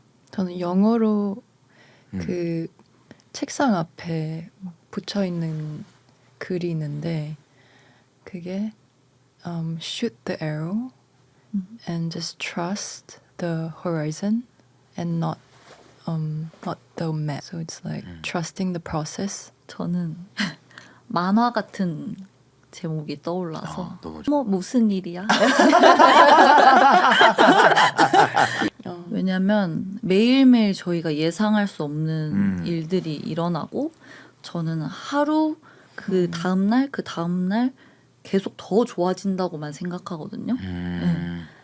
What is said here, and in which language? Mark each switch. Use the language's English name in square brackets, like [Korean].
[Korean] 저는 영어로 그 책상 앞에 붙여 있는 글이 있는데 그게 [English] shoot the arrow and just trust the horizon and not the map. So it's like trusting the process. [Korean] 저는 만화 같은 제목이 떠올라서 너무 뭐 무슨 일이야? 왜냐면 매일매일 저희가 예상할 수 없는 일들이 일어나고 저는 하루 그 다음날 그 다음날 계속 더 좋아진다고만 생각하거든요. 네.